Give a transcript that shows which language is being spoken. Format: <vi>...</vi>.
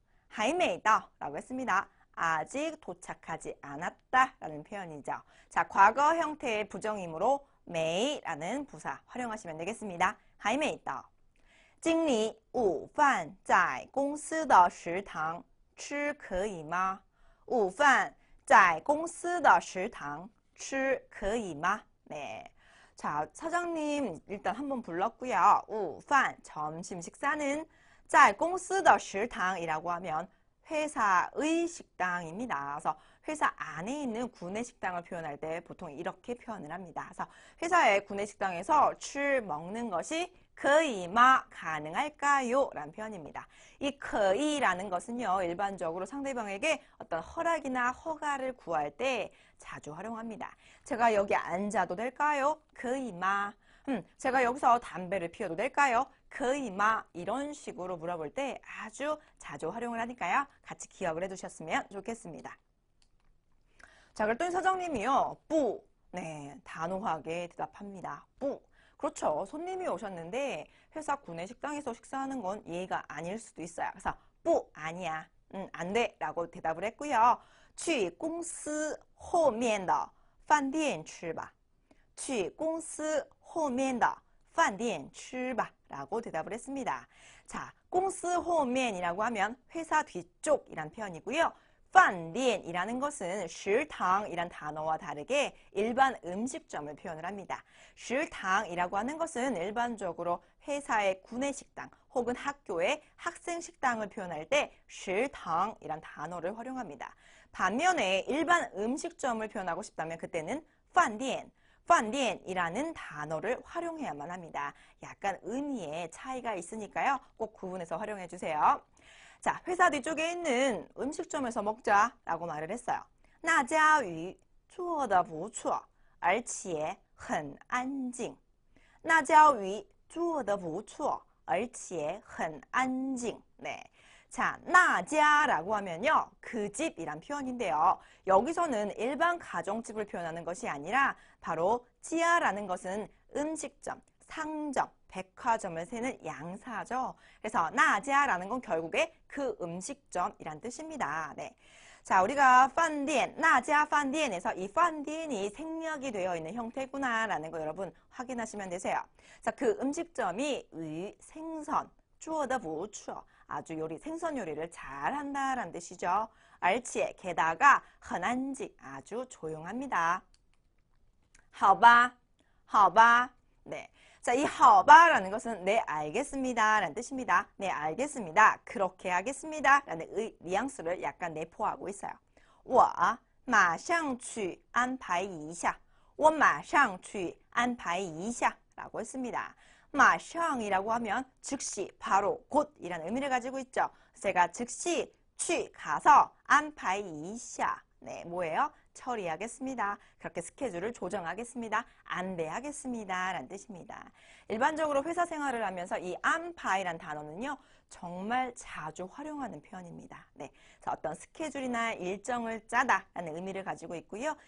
<zh>还没到</zh> <ko>라고 했습니다. 아직 도착하지 않았다 라는 표현이죠. 자, 과거 형태의 부정이므로 메이라는 부사 활용하시면 되겠습니다.</ko> <zh>还没到经理午饭在公司的食堂吃可以吗？午饭在公司的食堂吃可以吗?</zh> <ko>네. 자, 사장님 일단 한번 불렀고요. 午饭 점심 식사는</ko> <zh>在公司的食堂</zh> <ko>이라고 하면 회사의 식당입니다. 그래서 회사 안에 있는 구내 식당을 표현할 때 보통 이렇게 표현을 합니다. 그래서 회사의 구내 식당에서 먹는 것이</ko> <zh>可以吗?</zh> <ko>가능할까요? 라는 표현입니다. 이 可以라는 것은요, 일반적으로 상대방에게 어떤 허락이나 허가를 구할 때 자주 활용합니다. 제가 여기 앉아도 될까요?</ko> <zh>可以吗?</zh> <ko>제가 여기서 담배를 피워도 될까요?</ko> <zh>可以吗?</zh> <ko>이런 식으로 물어볼 때 아주 자주 활용을 하니까요. 같이 기억을 해두셨으면 좋겠습니다. 자, 그랬더니 사장님이요.</ko> <zh>不.</zh> <ko>네, 단호하게 대답합니다. 不.그렇죠. 손님이 오셨는데 회사 구내 식당에서 식사하는 건 예의가 아닐 수도 있어요. 그래서 不, 아니야. 안 돼. 라고 대답을 했고요.</ko> <zh>去公司后面的饭店吃吧. 去公司后面的饭店吃吧.</zh> <ko>라고 대답을 했습니다. 자,</ko> <zh>公司后面</zh> <ko>이라고 하면 회사 뒤쪽이란 표현이고요. 饭店이라는 것은 食堂이란 단어와 다르게 일반 음식점을 표현을 합니다. 食堂이라고 하는 것은 일반적으로 회사의 구내식당 혹은 학교의 학생식당을 표현할 때 食堂이란 단어를 활용합니다. 반면에 일반 음식점을 표현하고 싶다면 그때는 饭店 饭店이라는 단어를 활용해야만 합니다. 약간 의미의 차이가 있으니까요. 꼭 구분해서 활용해 주세요. 자, 회사 뒤쪽에 있는 음식점에서 먹자라고 말을 했어요.</ko> <zh>那家鱼做得不错，而且很安静。那家鱼做得不错，而且很安静.</zh> <ko>네. 자, 那家라고 하면요. 그 집이란 표현인데요. 여기서는 일반 가정집을 표현하는 것이 아니라 바로 지하라는 것은 음식점, 상점, 백화점을 세는 양사죠. 그래서 나지아라는 건 결국에 그 음식점이란 뜻입니다. 네. 자, 우리가 饭店, 나지아 饭店에서 이 饭店이 생략이 되어 있는 형태구나라는 거 여러분 확인하시면 되세요. 자, 그 음식점이 생선,</ko> <zh>做得不错,</zh> <ko>아주 생선 요리를 잘한다라는 뜻이죠. 而且 게다가</ko> <zh>很安静,</zh> <ko>아주 조용합니다.</ko> <zh>好吧, 好吧.</zh> <ko>네. 자, 이 好吧라는 것은 네, 알겠습니다 라는 뜻입니다. 네, 알겠습니다. 그렇게 하겠습니다 라는 뉘앙스를 약간 내포하고 있어요.</ko> <zh>我马上去安排一下. 我马上去安排一下</zh> <ko>라고 했습니다. 马上이라고 하면 즉시, 바로, 곧 이라는 의미를 가지고 있죠. 제가 즉시去가서</ko> <zh>安排一下.</zh> <ko>네, 뭐예요? 처리하겠습니다. 그렇게 스케줄을 조정하겠습니다. 안배하겠습니다. 라는 뜻입니다. 일반적으로 회사 생활을 하면서 이 안파이란 단어는요. 정말 자주 활용하는 표현입니다. 네, 그래서 어떤 스케줄이나 일정을 짜다 라는 의미를 가지고 있고요.</ko>